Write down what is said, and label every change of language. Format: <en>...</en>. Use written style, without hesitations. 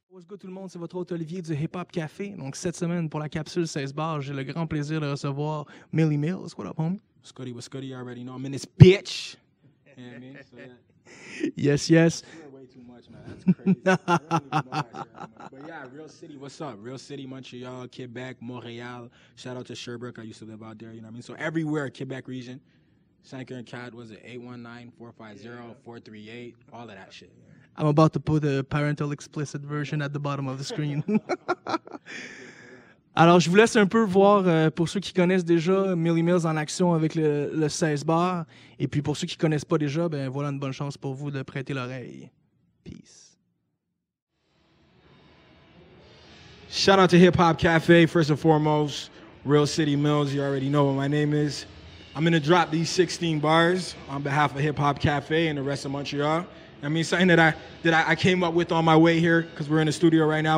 <fr>Go tout le monde, c'est votre hôte Olivier du Hip Hop Café. Donc cette semaine, pour la capsule 16 bars, j'ai le grand plaisir de recevoir Milli Millz.</fr> <en>What up, homie? What's goody, you already know I'm in this bitch. You know what I mean? So, yeah. Yes, yes. Way too much, man. That's crazy. I don't even know that shit anymore. But yeah, Real City, what's up? Real City, Montreal, Quebec, Montreal. Shout out to Sherbrooke. I used to live out there, you know what I mean? So everywhere, Quebec region. 5 and Cat, was it 819-450-438, all of that shit. Yeah. I'm about to put a parental explicit version at the bottom of the screen.</en> <fr>Alors, je vous laisse un peu voir, pour ceux qui connaissent déjà, Milli Millz en action avec le 16 bar. Et puis pour ceux qui ne connaissent pas déjà, ben voilà une bonne chance pour vous de prêter l'oreille.</fr> <en>Peace. Shout out to Hip Hop Cafe, first and foremost. Real City Mills, you already know what my name is. I'm going to drop these 16 bars on behalf of Hip Hop Cafe and the rest of Montreal. I mean, something that I came up with on my way here because we're in the studio right now.</en>